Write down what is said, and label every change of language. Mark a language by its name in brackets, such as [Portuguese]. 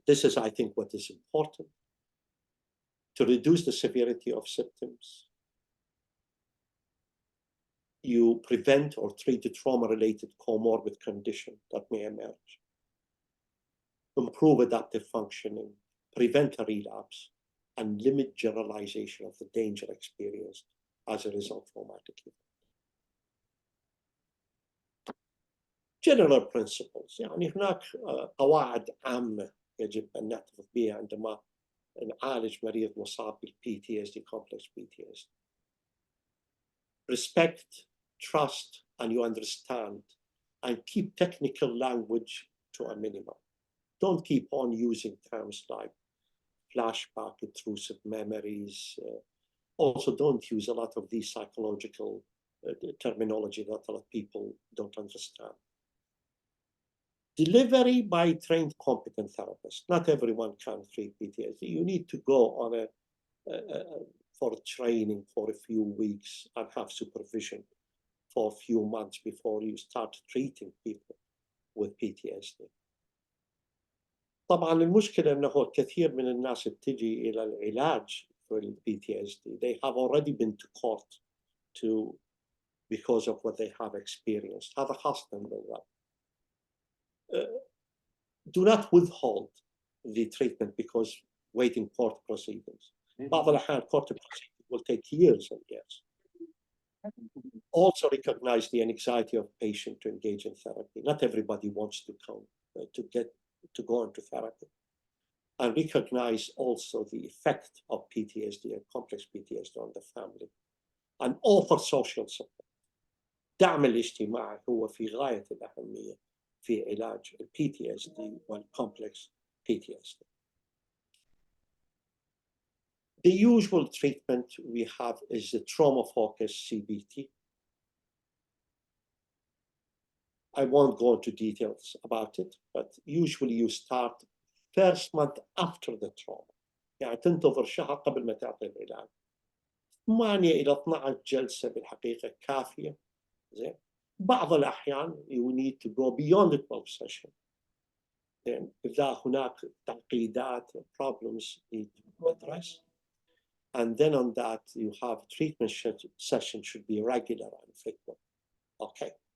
[English] This is, I think, what is important. To reduce the severity of symptoms, you prevent or treat the trauma-related comorbid condition that may emerge. Improve adaptive functioning, prevent a relapse, and limit generalization of the danger experienced as a result of traumatic event. General principles. [Arabic] يعني هناك قواعد عامة يجب أن نعترف بها عندما نعالج مريض مصاب بالPTSD, complex PTSD. [English] Respect, trust, and you understand, and keep technical language to a minimum. Don't keep on using terms like flashback, intrusive memories. Also, don't use a lot of these psychological terminology that a lot of people don't understand. Delivery by trained, competent therapists. Not everyone can treat PTSD. You need to go on for training for a few weeks and have supervision for a few months before you start treating people with PTSD. [Arabic] طبعا المشكلة أنه كثير من الناس تجي إلى العلاج for PTSD. [English] They have already been to court because of what they have experienced. [Arabic] هذا خاصة بالرب. [English] Do not withhold the treatment because waiting court proceedings. [Arabic] بعض الأحيان [English] court proceedings will take years and years. Also recognize the anxiety of patient to engage in therapy. Not everybody wants to come to go into therapy. And recognize also the effect of PTSD and complex PTSD on the family. And offer social support. [Arabic] دعم الاجتماعي هو في غاية الأهمية في علاج ال PTSD والcomplex PTSD. [English] The usual treatment we have is the trauma-focused CBT. I won't go into details about it, but usually you start first month after the trauma. [Arabic] يعني تنتظر شهر قبل ما تعطي العلاج. 8 إلى 12 جلسة بالحقيقة كافية. زين. بعض الأحيان [English] you need to go beyond the 12 session. then [Arabic] إذا هناك تعقيدات [English] problems need to be addressed. And then on that you have treatment session should be regular and frequent. Okay.